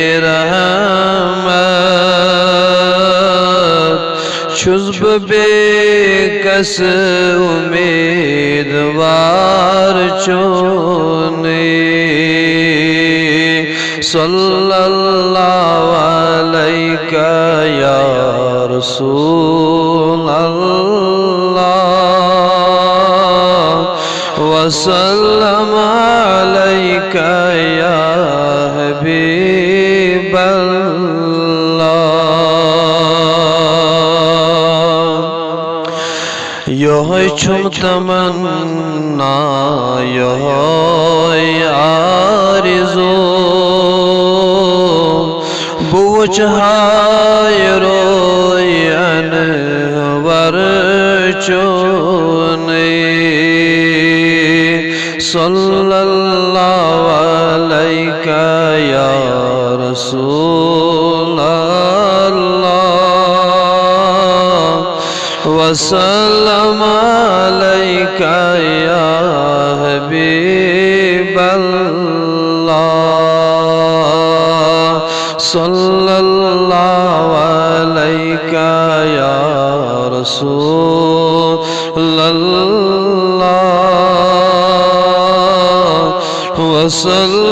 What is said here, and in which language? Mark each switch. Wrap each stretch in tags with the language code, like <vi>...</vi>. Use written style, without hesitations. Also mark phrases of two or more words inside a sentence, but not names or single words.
<ks>रहमत शुज़्ब बेकस उम्मीदवार चोने</ks> <ar>صلى الله عليك يا رسول الله وسلم عليك يا حبيب الله</ar> <ks>यह छुम तमन्ना यह आरज़ू बोझ हाय रोयन वर</ks> <ar>चोने صلى الله عليك يا رسول الله وسلم عليك يا حبيب الله صلى الله عليك يا رسول الله وسلم</ar>